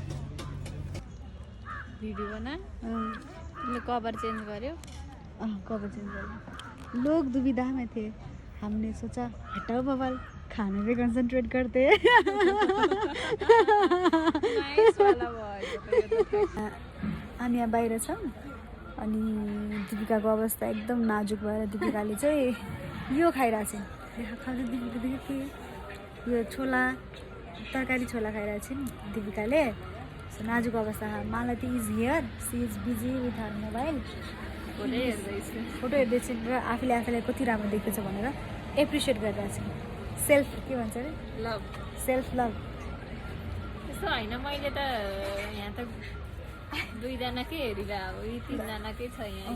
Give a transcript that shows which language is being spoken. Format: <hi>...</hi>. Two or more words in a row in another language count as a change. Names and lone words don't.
<ne>भिडियो बना तिमीले</ne> <en>cover change</en> <ne>गर्यो</ne> <en>cover change</en> <hi>कर लोग दुविधा में थे हमने सोचा हटाओ बवाल खाने पे कंसंट्रेट करते हैं अनि</hi> <ne>यहाँ बाहिर छौँ अनि दिपिकाको अवस्था एकदम नाजुक भएर दिपिकाले चाहिँ यो खाइरहेको छ खाँदै दिपिका यो छोला तरकारी छोला खाइरहेको छ नि दिपिकाले नाजुक अवस्था मलाई त</ne> <en>is here she is busy with her mobile</en> <ne>फोटो हेर्दैछु र आफूले आफूलाई कति राम्रो देख्दैछ भनेर एप्रिसिएट गरिरहेको छु सेल्फ के भन्छ अरे लभ</ne> <en>self love</en> <ne>त्यस्तो होइन मैले त यहाँ त दुईजनाकै हेरिरहेको यी तिनजनाकै छ यहाँ</ne>